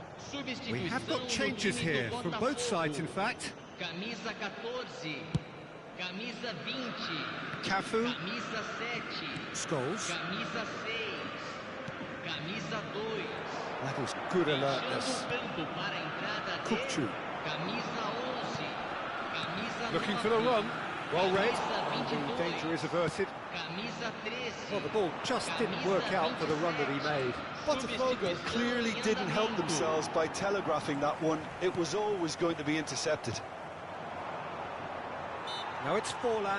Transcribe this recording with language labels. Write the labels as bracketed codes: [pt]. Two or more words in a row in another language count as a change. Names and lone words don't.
[en] We have got changes here from both sides, in fact. [pt] Camisa 14, camisa 20, Cafu, camisa 7, Scholes. camisa 6, camisa 2. [en] That is good alertness. [pt] Fechando o campo para a entrada Kukçu. dele, camisa 11, camisa [en] Looking [pt] 9, [en] for the run. Well read. [pt] camisa [en] The [pt] 22, [en] danger is averted. [pt] camisa 13. [en] Well, the ball just didn't work out for the run that he made. Botafogo clearly didn't help themselves by telegraphing that one. It was always going to be intercepted. Now it's Forlan.